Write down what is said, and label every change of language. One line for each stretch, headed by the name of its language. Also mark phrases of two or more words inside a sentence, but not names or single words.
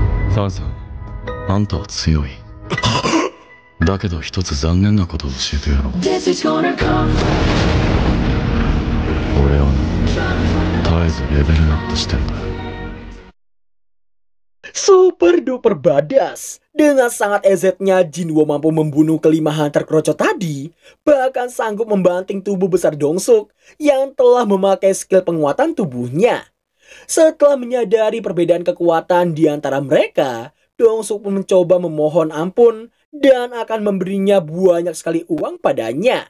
Japanese: サンさん、あんたは強い。だけど一つ残念なことを教えてやろう。俺はな、絶えずレベルアップしてんだ。
English: Super duper badass.
Indonesian: Dengan sangat EZ-nya, Jinwo mampu membunuh kelima hunter kroco tadi, bahkan sanggup membanting tubuh besar Dongsuk yang telah memakai skill penguatan tubuhnya. Setelah menyadari perbedaan kekuatan di antara mereka, Dongsuk pun mencoba memohon ampun dan akan memberinya banyak sekali uang padanya.